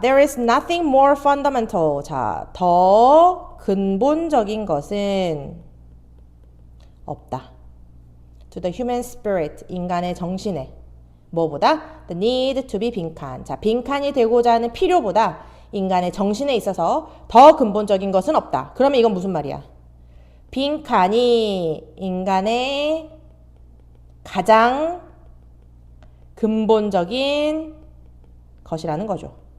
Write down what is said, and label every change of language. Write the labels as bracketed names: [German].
[English] There is nothing more fundamental. [Korean] 자, 더 근본적인 것은 없다. [English] To the human spirit, [Korean] 인간의 정신에. 뭐보다? [English] The need to be 빈칸. [Korean] 자, 빈칸이 되고자 하는 필요보다 인간의 정신에 있어서 더 근본적인 것은 없다. 그러면 이건 무슨 말이야? 빈칸이 인간의 가장 근본적인 것이라는 거죠.